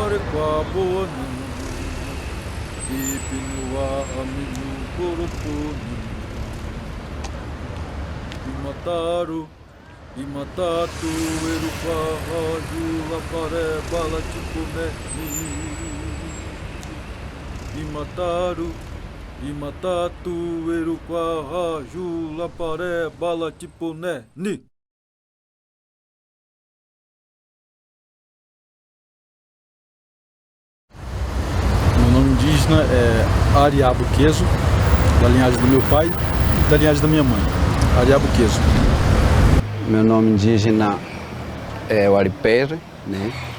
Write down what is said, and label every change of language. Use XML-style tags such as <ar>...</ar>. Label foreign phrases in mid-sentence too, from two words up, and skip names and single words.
<pt>Kwaboni, Ipinua Aminu Korotoni, Imataru, Imatatu, Erupa, Raju, Lapare, Balatipune, Imataru, Imatatu, Erupa, Raju, Lapare, Balatipune, Ni. Meu nome indígena é Ariabuqueso, da linhagem do meu pai e da linhagem da minha mãe. Ariabuqueso. Meu nome indígena é Waripere, né?</pt>